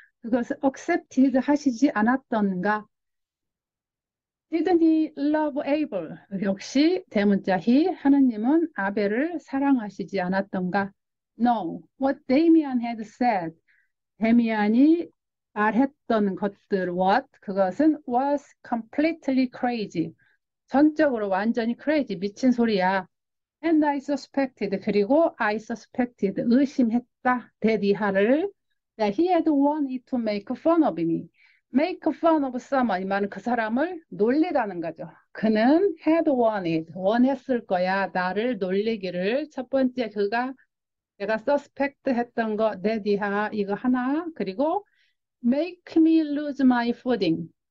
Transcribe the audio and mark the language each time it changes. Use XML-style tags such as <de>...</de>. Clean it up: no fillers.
<ko>그것을</ko> <en>accepted</en> <ko>하시지 않았던가?</ko> <en>Didn't he love Abel?</en> <ko>역시 대문자 he, 하나님은 아벨을 사랑하시지 않았던가?</ko> <en>No, what Damian had said.</en> <ko>데미안이 말했던 것들,</ko> <en>what?</en> <ko>그것은</ko> <en>was completely crazy.</en> <ko>전적으로 완전히 crazy, 미친 소리야.</ko> <en>And I suspected</en> <ko>그리고</ko> <en>I suspected</en> <ko>의심했다 대디하를</ko> <en>that he had wanted to make fun of me. make fun of someone</en> <ko>이 말은 그 사람을 놀리라는 거죠. 그는</ko> <en>had wanted</en> <ko>원했을 거야 나를 놀리기를 첫 번째 그가 내가 suspect 했던 거 대디하 이거 하나 그리고</ko> <en>make me lose my footing.</en>